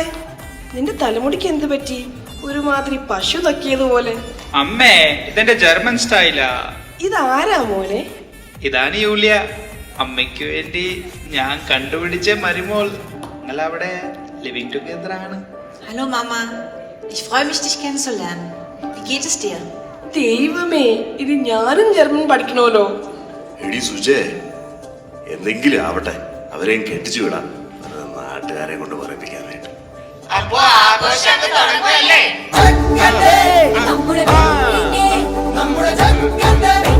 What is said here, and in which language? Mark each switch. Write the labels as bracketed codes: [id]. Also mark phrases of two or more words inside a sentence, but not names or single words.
[ml] നിന്റെ തലമുടിക്ക് എന്ത് പറ്റി? ഒരുമാതിരി പശു തക്കിയതുപോലെ. അമ്മേ, ഇതെന്റെ ജർമ്മൻ സ്റ്റൈലാ. ഇതാരാ മോനെ? ഇതാണ് യൂലിയ. അമ്മയ്ക്ക് വേണ്ടി ഞാൻ കണ്ടുപിടിച്ച മരുമോൾ. നിങ്ങൾ അവിടെ [en] living together [ml] ആണ്. [de] Hallo Mama, ich freue mich dich kennenzulernen. Wie geht es dir? [ml] ദൈവമേ, ഇത് ഞാനും ജർമ്മൻ പഠിക്കണമല്ലോ. എടി സുജേ, എന്തെങ്കിലും ആവട്ടെ, അവരെയും കെട്ടിച്ചു വിടാം, നാട്ടുകാരെ കൊണ്ട് പറയിപ്പിക്കാനായിട്ട്. അപ്പോ ആഘോഷമൊക്കെ തുടങ്ങുമല്ലേ? നമ്മുടെ